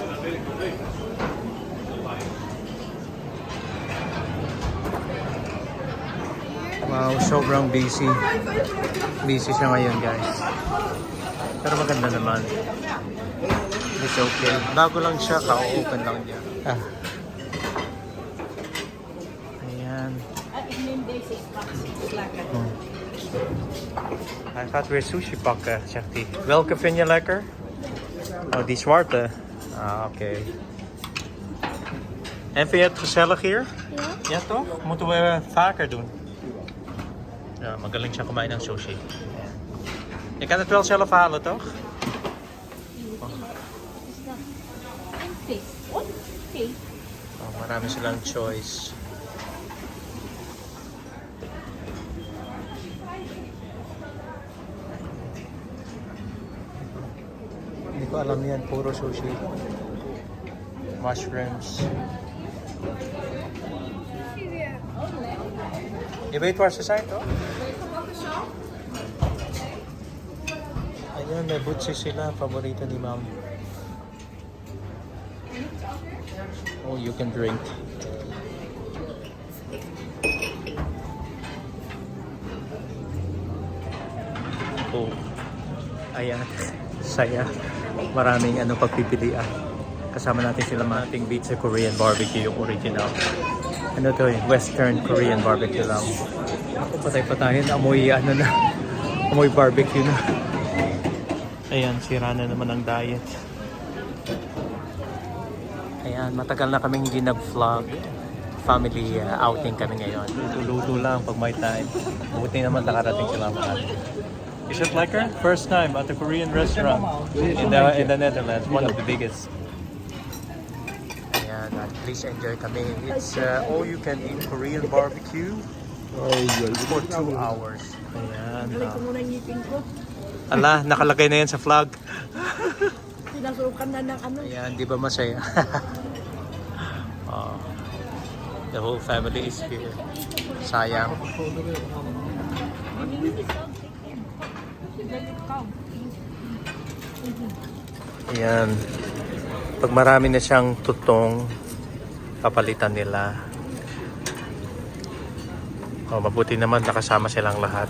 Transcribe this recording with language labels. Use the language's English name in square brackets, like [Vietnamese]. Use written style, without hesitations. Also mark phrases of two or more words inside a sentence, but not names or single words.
[Filipino] Wow, sobrang busy. Busy siya ngayon, guys. Pero maganda naman. [English] It's okay. [Filipino] Bago lang siya, ka-open lang niya. Ayan. [Dutch] Hij gaat weer sushi pakken, zegt hij. Welke vind je lekker? Oh, die zwarte. Ah, oké. En vind je het gezellig hier? Ja. Ja, toch? Moeten we vaker doen. Ja, [Filipino] magaling siya kumain ng sushi. [Dutch] Je kan het wel zelf halen, toch? [Filipino] Oh, marami silang choice. Hindi ko alam yan, puro sushi. Mushrooms. [Dutch] Je weet waar ze zijn, toch? [Filipino] Ayan, may butsi sila. Paborito ni ma'am. [English] Oh, you can drink. Oh. [Filipino] Ayan. Saya. Maraming pagpipilian. Kasama natin sila mating beach sa Korean barbecue, yung original. Ano to eh, Western Korean barbecue lang. Ako patay-patayin, amoy amoy barbecue na. Ayan, sira na naman ang diet. Ayan, matagal na kaming hindi nag-vlog. [English] Family outing [Filipino] kami ngayon. Luto lang pag may time. Buti naman nakarating sila mga. [English] Is it lekker? First time at a Korean restaurant in the Netherlands, one of the biggest. [Filipino] Ayan, [English] please enjoy [Filipino] kami. [English] It's all you can eat Korean barbecue for 2 hours. [Filipino] Ayan. Ala, nakalagay na yan sa vlog. Pinasukan na ng ano. Ayan, di ba masaya? [English] The whole family is here. [Filipino] Sayang. Ayan. Pag marami na siyang tutong, papalitan nila. Oh, mabuti naman nakasama silang lahat.